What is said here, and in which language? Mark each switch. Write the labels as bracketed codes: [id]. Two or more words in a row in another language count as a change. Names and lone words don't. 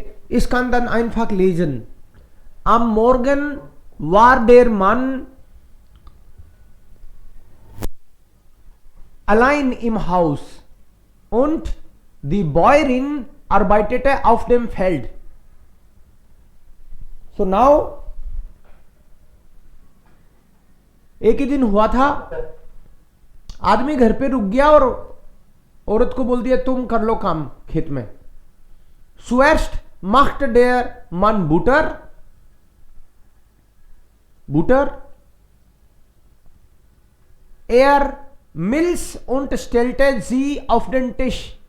[de] Ich kann dann einfach lesen. Am Morgen war der Mann allein im Haus und die Bäuerin arbeitete auf dem Feld. [en] So now, [hi] एक ही दिन हुआ था, आदमी घर पे रुक गया और औरत को बोल दिया तुम कर लो काम खेत में. [de] Zuerst machte der Mann Butter. Er Milch und stellte sie auf den Tisch.